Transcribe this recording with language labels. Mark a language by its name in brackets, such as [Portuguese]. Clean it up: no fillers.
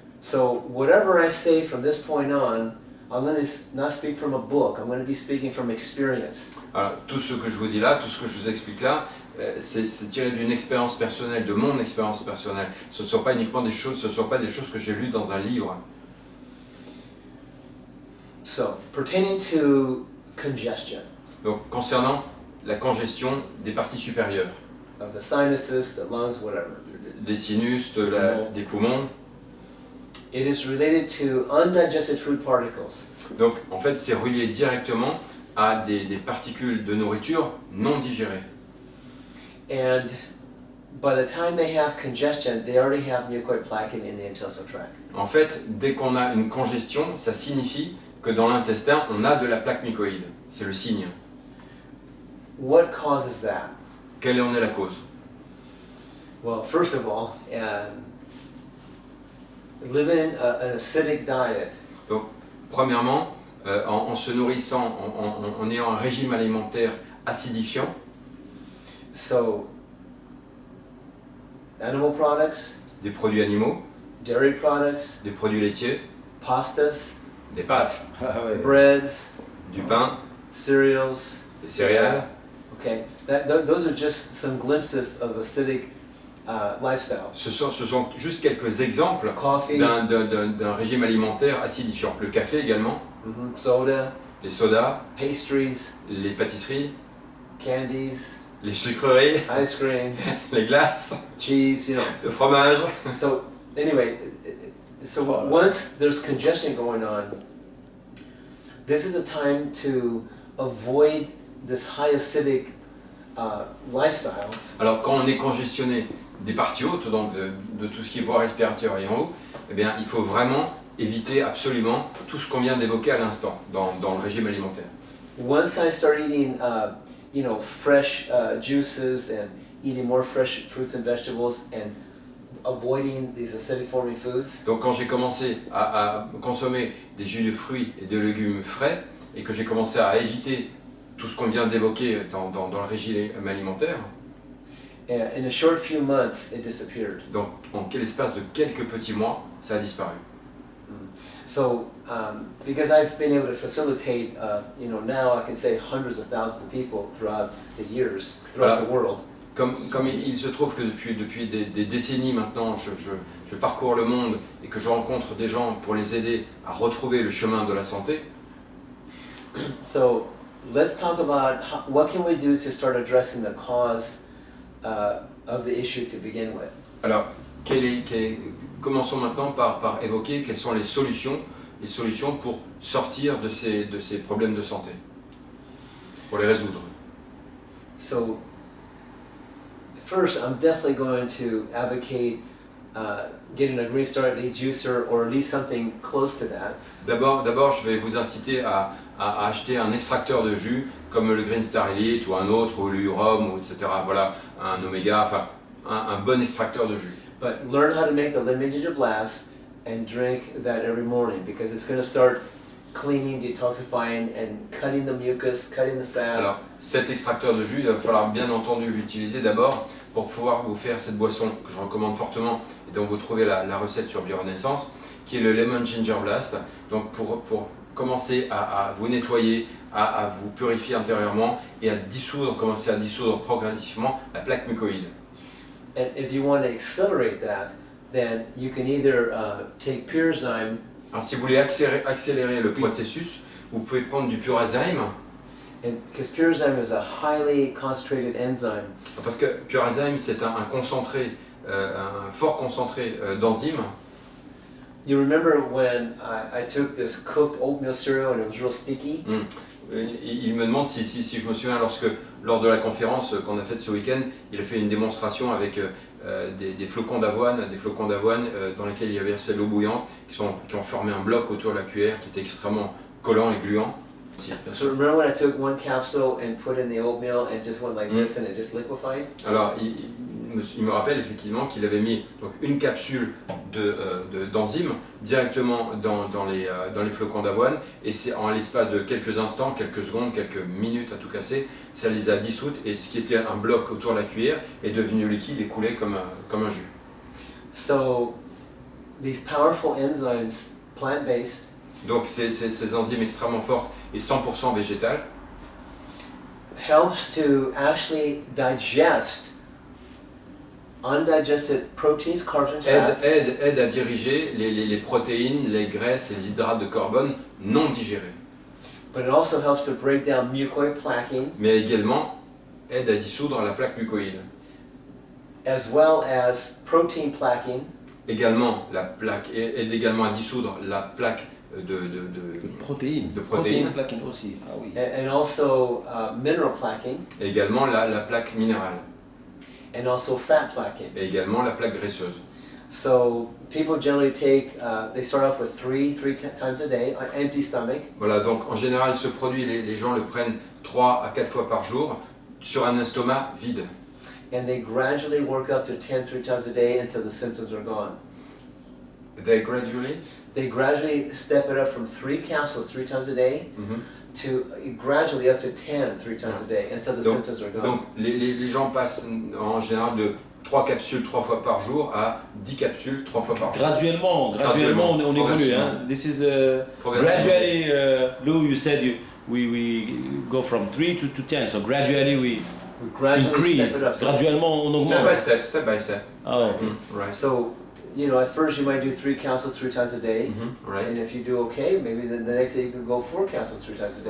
[English] So whatever I say from this point on, I'm going to not speak from a book, I'm going to be speaking from experience. [French] Alors, tout ce que je vous dis là, tout ce que je vous explique là, c'est tiré d'une expérience personnelle, de mon expérience personnelle. Ce ne sont pas uniquement des choses, ce ne sont pas des choses que j'ai lues dans un livre. [English] So, pertaining to congestion. [French] Donc, concernant la congestion des parties supérieures. [English] Of the sinuses, the lungs, whatever. [French] Des sinus, des poumons. [English] It is related to undigested food particles. [French] Donc, en fait, c'est relié directement à des particules de nourriture non digérées. [English] And by the time they have congestion, they already have mucoid plaque in the intestinal tract. [French] En fait, dès qu'on a une congestion, ça signifie que dans l'intestin, on a de la plaque mucoïde. C'est le signe. [English] What causes that? [French] Quelle en est la cause? [English] Well, first of all, living an acidic diet [French] Premièrement, en se nourrissant, en ayant un régime alimentaire acidifiant, [English] so animal products, [French] des produits animaux, [English] dairy products, [French] des produits laitiers, [English] pastas, [French] des pâtes, [English] breads, [French] du pain, [English] cereals, [French] des céréales. [English] okay, those are just some glimpses of acidic lifestyle. [French] Ce sont juste quelques exemples [English] Coffee, [French] d'un régime alimentaire acidifiant. Le café également, [English] soda, [French] les sodas, [English] pastries, [French] les pâtisseries, [English] candies, [French] les sucreries, [English] ice cream, [French] les glaces, [English] cheese, you know. [French] le fromage. [English] So anyway, so once there's congestion going on, this is a time to avoid this high acidic lifestyle. [French] Alors quand on est congestionné des parties hautes, donc de tout ce qui est voie respiratoire et en haut, eh bien, il faut vraiment éviter absolument tout ce qu'on vient d'évoquer à l'instant dans le régime alimentaire. [English] Once I start eating, fresh juices and eating more fresh fruits and vegetables and avoiding these acidic forming foods. [French] Donc quand j'ai commencé à consommer des jus de fruits et de légumes frais et que j'ai commencé à éviter tout ce qu'on vient d'évoquer dans le régime alimentaire, [English] In a short few months, it disappeared. [French] donc en quel espace de quelques petits mois, ça a disparu. [English] So, because I've been able to facilitate, now I can say hundreds of thousands of people throughout the years, throughout the world. [French] Comme il se trouve que depuis des décennies maintenant, je parcours le monde et que je rencontre des gens pour les aider à retrouver le chemin de la santé. [English] So, let's talk about what can we do to start addressing the cause of the issue to begin with. [French] Alors, commençons maintenant par évoquer quelles sont les solutions pour sortir de ces problèmes de santé, pour les résoudre. [English] So, first, I'm definitely going to advocate getting a Green Star Elite juicer or at least something close to that. [French] D'abord, je vais vous inciter à acheter un extracteur de jus comme le Green Star Elite ou un autre, ou l'Urom, ou etc. Voilà, un Omega, enfin un bon extracteur de jus. [English] But learn how to make the lemon ginger blast and drink that every morning because it's going to start cleaning, detoxifying, and cutting the mucus, cutting the fat. [French] Alors, cet extracteur de jus, il va falloir bien entendu l'utiliser d'abord pour pouvoir vous faire cette boisson que je recommande fortement et dont vous trouvez la recette sur Biorenaissance, qui est le Lemon Ginger Blast. Donc pour commencer à vous nettoyer, à vous purifier intérieurement et commencer à dissoudre progressivement la plaque mucoïde. [English] And if you want to accelerate that, then you can either take Purazyme. [French] Alors, si vous voulez accélérer le processus, vous pouvez prendre du Purazyme. [English] Because Purazyme is a highly concentrated enzyme. [French] Parce que Purazyme, c'est un concentré, un fort concentré d'enzymes. [English] You remember when I took this cooked oatmeal cereal and it was real sticky? [French] Il me demande si je me souviens lors de la conférence qu'on a faite ce week-end, il a fait une démonstration avec des flocons d'avoine dans lesquels il y avait versé de l'eau bouillante, qui ont formé un bloc autour de la cuillère qui était extrêmement collant et gluant. [English] So remember when I took one capsule and put in the oatmeal and just went like this and it just liquefied? [French] Alors il me rappelle effectivement qu'il avait mis donc une capsule d'enzymes directement dans les flocons d'avoine et c'est en l'espace de quelques instants, quelques secondes, quelques minutes à tout casser, ça les a dissoutes et ce qui était un bloc autour de la cuillère est devenu liquide et coulé comme un jus. [English] So these powerful enzymes, plant-based, [French] donc ces enzymes extrêmement fortes et 100% végétales [English] helps to actually digest undigested proteins, carbs and fats. [French] aide à diriger les protéines, les graisses et les hydrates de carbone non digérés. [English] But it also helps to break down mucoid plaquing, [French] mais également aide à dissoudre la plaque mucoïde. [English] as well as protein plaquing, [French] Également, la plaque aide également à dissoudre la plaque protéines. protéines. Plaquing aussi. Ah oui. [English] And also mineral plaquing, [French] Et également la plaque minérale. [English] and also fat plaquing. [French] Et également la plaque graisseuse. [English] So people generally take, they start off with three times a day on empty stomach, [French] Voilà, donc en général, ce produit, les gens le prennent 3 à 4 fois par jour sur un estomac vide. [English] and they gradually work up to 10 3 times a day until the symptoms are gone. They gradually. They gradually step it up from 3 capsules 3 times a day to gradually up to 10 3 times a day until the symptoms are gone. [French] Donc les gens passent en général de 3 capsules 3 fois par jour à 10 capsules 3 fois par jour. Graduellement, on évolue. [English] Hein? This is gradually. Lou, you said we go from 3 to 10, so gradually we gradually increase. step it up. So, [French] Graduellement, on [English] Step [French] augmente. [English] by step. Ah, ok. Right. so, you know, at first you might do 3 capsules 3 times a day, Right. and if you do okay, maybe the next day you could go 4 capsules 3 times a day.